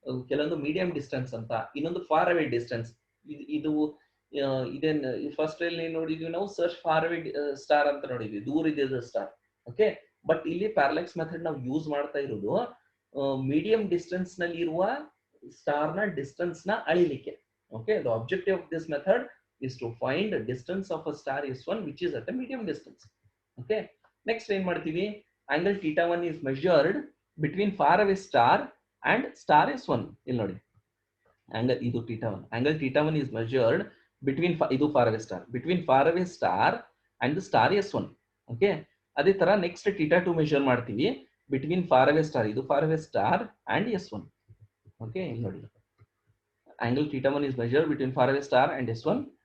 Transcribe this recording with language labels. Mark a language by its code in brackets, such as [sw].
[kn] ಕೆಲವೊಂದು medium distance ಅಂತ, ಇನ್ನೊಂದು ಫಾರ್ ಅವೇ ಡಿಸ್ಟೆನ್ಸ್. ಇದು ಇದೇನ್ ಫಸ್ಟ್ ಅಲ್ಲಿ ನೋಡಿದ್ವಿ ನಾವು, ಸರ್ಚ್ ಫಾರ್ ಅವೇ ಸ್ಟಾರ್ ಅಂತ ನೋಡಿದ್ವಿ, ದೂರ ಇದೆ ಸ್ಟಾರ್. ಓಕೆ, ಬಟ್ ಇಲ್ಲಿ ಪ್ಯಾರಲೆಕ್ಸ್ ಮೆಥಡ್ ನಾವು ಯೂಸ್ ಮಾಡ್ತಾ ಇರೋದು ಮೀಡಿಯಂ ಡಿಸ್ಟೆನ್ಸ್ ನಲ್ಲಿ ಇರುವ ಸ್ಟಾರ್ ನ ಡಿಸ್ಟೆನ್ಸ್ ನ ಅಳಿಲಿಕ್ಕೆ. [en] Okay, the objective of this method is to find distance of a star S1 which is at a medium distance. [kn] Okay, next ಏನ್ ಮಾಡ್ತೀವಿ, [en] Angle θ1 is measured between far away star and star S1. [kn] ಇಲ್ಲಿ ನೋಡಿ, angle ಇದು θ1, [en] Angle θ1 is measured between ಇದು far away star, between far away star and the star S1. [kn] Okay, ಅದೇ ತರ next θ2 measure ಮಾಡ್ತೀವಿ [en] between far away star, [kn] ಇದು far away star and S1. Okay, ಇಲ್ಲಿ ನೋಡಿ, [en] Angle θ1 is measured between far away star and S1.